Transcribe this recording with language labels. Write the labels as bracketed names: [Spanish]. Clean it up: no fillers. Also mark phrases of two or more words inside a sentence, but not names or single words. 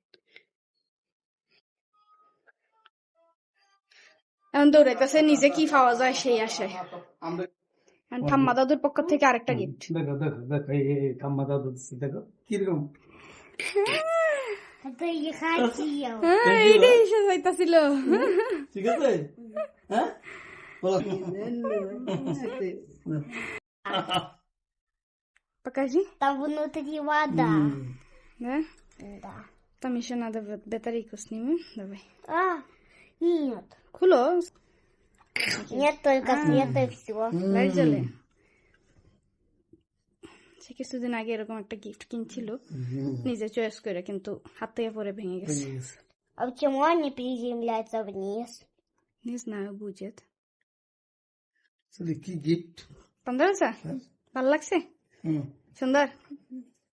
[Bangla] এখন দৌড়াইতেছে নিজে কি পাওয়া যায় সেই আশায়। আমরা ঠাম্মা দাদুর পক্ষ থেকে আরেকটা গিফট। দেখো এই ঠাম্মা দাদু দিচ্ছে, দেখো কিরকম। এইটাই এসে যাইতাছিল। ঠিক আছে হ্যাঁ [Russian] Покажи. Там внутри вода. Да? Да. Там еще надо батарейку снимем. Давай. Нет. Куло. Нет, только света и все. [Bangla] লাইট জ্বলে। সে কিছুদিন আগে এরকম একটা গিফট কিনছিল নিজে চয়েস করে, কিন্তু হাত থেকে পরে ভেঙে গেছে। [Russian] А почему они приземляются вниз? Не знаю, будет. [Bangla] কি গিফট Понравился? ভালো লাগছে? সুন্দর?